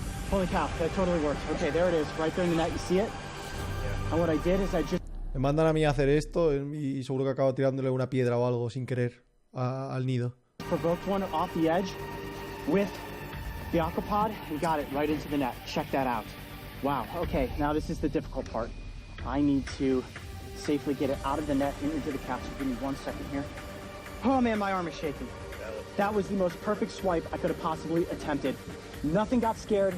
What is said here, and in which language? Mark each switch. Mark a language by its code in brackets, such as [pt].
[en] Holy cow, that totally worked. Okay, there it is, right there in the net. You see it? And what I did is I just [es] Me mandan a mí a hacer esto y seguro que acabo tirándole una piedra o algo sin querer al nido. [en] provoked one off the edge with the aquapod and got it right into the net. Check that out. Wow, okay, now this is the difficult part. I need to safely get it out of the net and into the capsule. Give me 1 second here. Oh man, my arm is shaking. That was the most perfect swipe I could have possibly attempted. Nothing got scared.